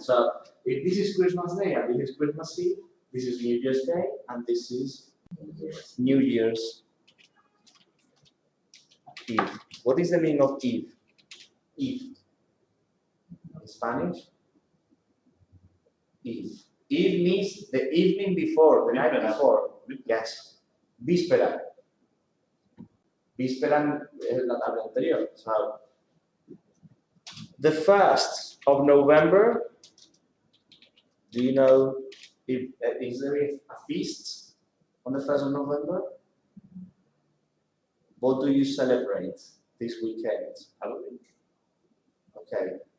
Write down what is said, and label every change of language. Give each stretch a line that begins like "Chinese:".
English: So if this is Christmas Day and this is Christmas Eve, this is New Year's Day and this is New Year's Eve. What is the meaning of Eve? Eve. In Spanish? Eve. Eve means the evening before, the night before.
Spanish: Yes. Víspera. Víspera es la tarde anterior.
English: So, the 1st of November, do you know if is there a feast on the 1st of November? What do you celebrate this weekend? Halloween. Okay.